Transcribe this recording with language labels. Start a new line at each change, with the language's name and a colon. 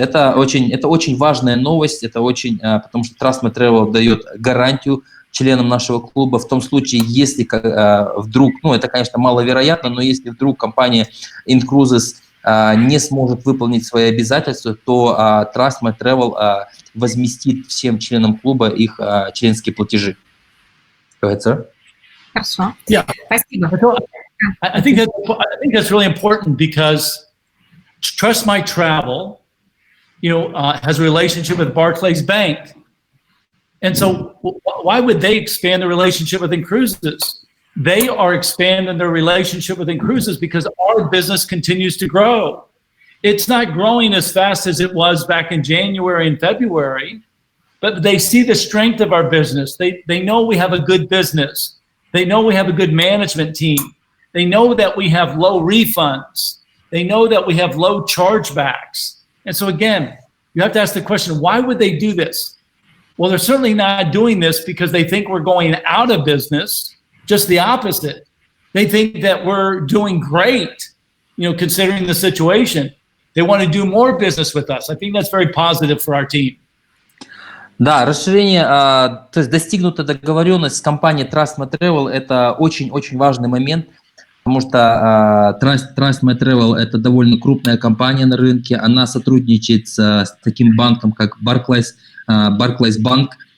Russian: Это очень важная новость, потому что Trust My Travel дает гарантию членам нашего клуба в том случае, если вдруг, это, конечно, маловероятно, но если вдруг компания Incruises не сможет выполнить свои обязательства, то Trust My Travel возместит всем членам клуба их членские платежи.
English: Go ahead, sir.
Russian: Хорошо.
English: Yeah.
Russian: Спасибо.
English: I think that's really important because Trust My Travel, has a relationship with Barclays Bank. And so why would they expand the relationship with Incruises? They are expanding their relationship with Incruises because our business continues to grow. It's not growing as fast as it was back in January and February, but they see the strength of our business. They know we have a good business. They know we have a good management team. They know that we have low refunds. They know that we have low chargebacks. And so again, you have to ask the question, why would they do this? Well, they're certainly not doing this because they think we're going out of business. Just the opposite. They think that we're doing great, considering the situation. They want to do more business with us. I think that's very positive for our team.
Russian: Да, расширение, то есть достигнута договоренность с компанией Trust My Travel, это очень-очень важный момент, потому что Trust My Travel – это довольно крупная компания на рынке, она сотрудничает с таким банком, как Barclays Bank.